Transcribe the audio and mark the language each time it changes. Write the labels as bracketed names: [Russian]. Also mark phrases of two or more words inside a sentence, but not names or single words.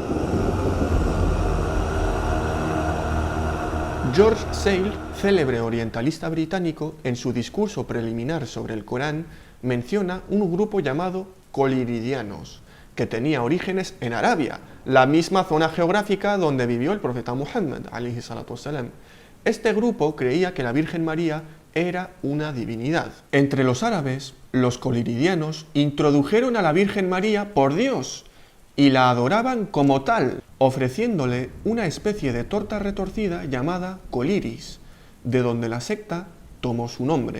[Spanish] George Sale, célebre orientalista británico, en su discurso preliminar sobre el Corán, menciona un grupo llamado coliridianos, que tenía orígenes en Arabia, la misma zona geográfica donde vivió el profeta Muhammad, [Arabic] عليه الصلاة والسلام. [Spanish] Este grupo creía que la Virgen María era una divinidad. Entre los árabes, los coliridianos introdujeron a la Virgen María por Dios y la adoraban como tal, ofreciéndole una especie de torta retorcida llamada coliris, de donde la secta tomó su nombre.